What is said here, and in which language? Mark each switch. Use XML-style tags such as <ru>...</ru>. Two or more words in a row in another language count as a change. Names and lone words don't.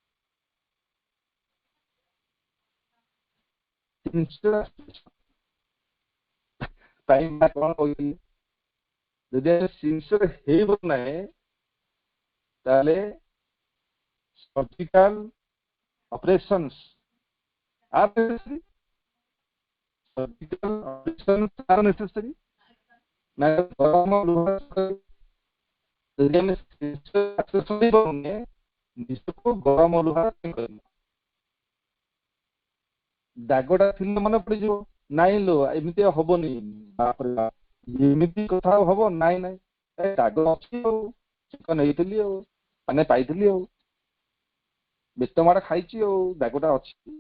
<or>କଣ କହିଲି, ଯଦି ଆମେ ସିନସିୟର ହେଇବ ନାହିଁ ତାହେଲେ</or> <en>surgical operations are necessary. Surgical operations are necessary.</en> <or>ନା ଗରମ ଲୁହା ଯଦି ଆମେ ନିଜକୁ ଗରମ ଲୁହା କରିବ, ଦାଗଟା ଥିଲେ ମନେ ପଡିଯିବ, ନାଇଁ ଲୋ ଏମିତି ହବନି, ଏମିତି କଥା ହବ, ନାଇଁ ନାଇଁ ଦାଗ ଅଛି ଆଉ, ଚିକ ନେଇଥିଲି ଆଉ, ମାନେ ପାଇଥିଲି ଆଉ, ବେତ ମାଡ଼ ଖାଇଛି ଆଉ, ଦାଗଟା ଅଛି।</or>